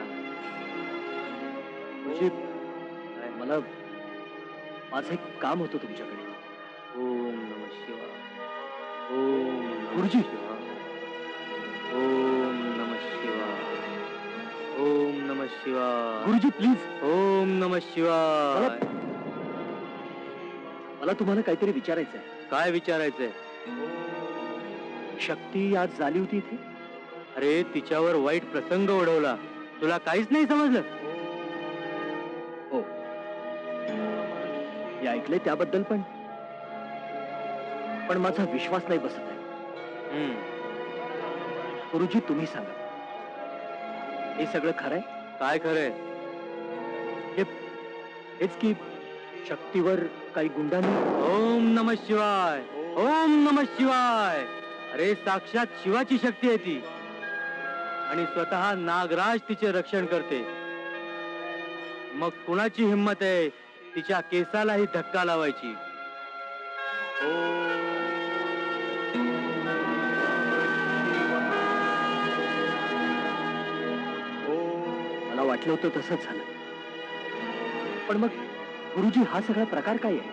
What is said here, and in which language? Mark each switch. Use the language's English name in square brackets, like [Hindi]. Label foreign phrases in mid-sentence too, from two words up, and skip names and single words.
[Marathi] गुरुजी, मला माझं एक काम होतं तुमच्याकडे. [Sanskrit] ओम नमः शिवाय. ओम नमः [Marathi] गुरुजी. [Sanskrit] शिवाय. ओम नमः शिवाय. ओम नमः शिवाय. [Marathi] गुरुजी प्लीज, [Sanskrit] ओम नमः शिवाय. [Marathi] मला तुम्हाला काहीतरी विचारायचं आहे. काय विचारायचंय? शक्ती आज झाली होती इथे? अरे तिच्यावर वाईट प्रसंग ओढवला, तुला काहीच नाही समजलं? हो, मी ऐकले त्याबद्दल, पण माझा विश्वास नाही बसत आहे. गुरुजी तुम्ही सांगा, हे सगळं खरंय? काय खरंय? हेच की शक्तीवर काही गुंडांनी. [Sanskrit] ओम नमः शिवाय. ओम नमः शिवाय. [Marathi] अरे साक्षात शिवाची शक्ती आहे ती, आणि स्वतः नागराज तिचे रक्षण करते. मग कुणाची हिम्मत आहे तिच्या केसालाही धक्का लावायची? मला वाटलं होतं तसंच झालं, पण मग गुरुजी हा सगळा प्रकार काय आहे?